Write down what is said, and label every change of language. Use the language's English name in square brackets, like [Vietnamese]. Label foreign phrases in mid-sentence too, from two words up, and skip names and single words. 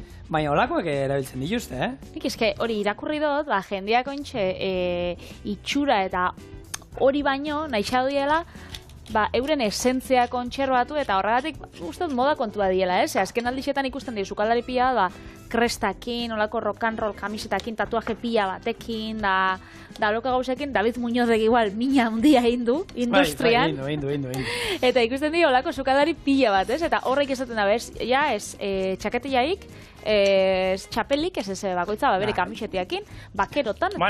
[Basque] Baina olakoak erabiltzen dituzte, Nik eske hori irakurri dut, jendeak ontxe itxura eta hori baino, nahixa diela, euren esentzia kontserbatu eta horregatik uste dut moda kontua diela, azken aldixetan ikusten dira sukaldari pila, krestakin, olako [English] rock and roll [Basque] kamisetakin, tatuaje pila batekin, da loka gauzekin, David Muñozek igual mina handia hindu, industrian. Bai, hindu. Eta ikusten dira olako sukaldari pila bat, eta horrek esaten da, txaketiaik, txapelik, bakoitza, bere kamisetiakin, bakerotan eta